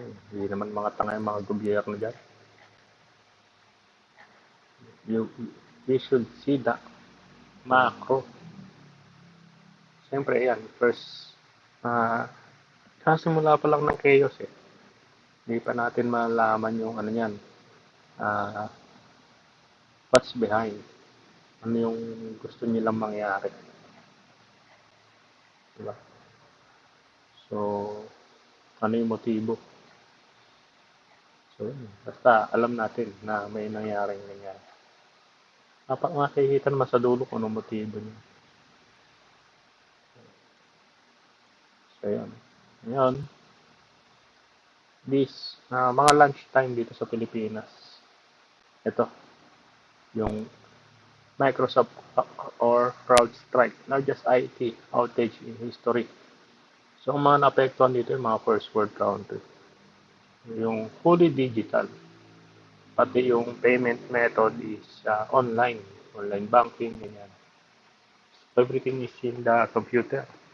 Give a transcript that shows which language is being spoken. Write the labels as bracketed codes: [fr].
[tl] Hindi naman mga tanga yung mga gobyerno dyan. [en] You, you should see the macro. [tl] Siyempre, yan. First, kasimula pa lang ng chaos eh. Hindi pa natin malaman yung ano yan. Uh, [en] what's behind. [tl] Ano yung gusto nilang mangyari. Diba? So, ano yung motibo? So, basta alam natin na may nangyaring ganyan. Dapat makikita naman sa dulo kung anong motibo niya. So, yun. Ngayon, mga lunchtime dito sa Pilipinas. [en] Ito, yung Microsoft or CrowdStrike, largest IT outage in history. [tl] So, ang mga naapektuhan dito yung mga first world country. Yung fully digital, pati yung payment method is online banking, ganyan. [en] Everything is in the computer.